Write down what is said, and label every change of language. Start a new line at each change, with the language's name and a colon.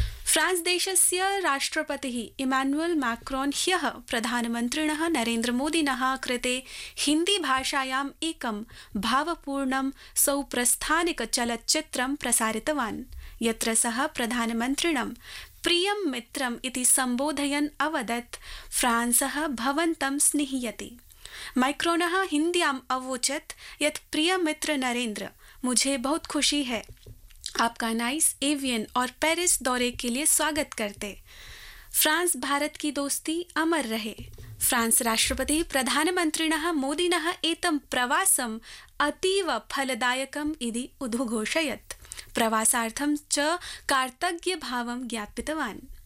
Sanskrit: France देशस्य राष्ट्रपतिः Emmanuel Macron ह्यः प्रधानमन्त्रिणः नरेन्द्र मोदिनः कृते हिंदी भाषायाम् एकं भावपूर्णं सौप्रस्थानिक चलच्चित्रं प्रसारितवान्, यत्र सः प्रधानमन्त्रिणं प्रियं मित्रम् इति संबोधयन् अवदत् फ्रांसः भवन्तं स्निह्यति। मैक्रोनः हिन्द्याम् अवोचत् यत्
Hindi: प्रिय मित्र नरेन्द्र, मुझे बहुत खुशी है आपका नाइस एवियन और पेरिस दौरे के लिए स्वागत करते। फ्रांस भारत की दोस्ती अमर रहे।
Sanskrit: फ्रांस राष्ट्रपति प्रधानमन्त्रिणः मोदिनः एतं प्रवासं अतीव फलदायकम् इति उद्घोषयत्। प्रवासार्थं च कार्तज्ञभावं ज्ञापितवान्।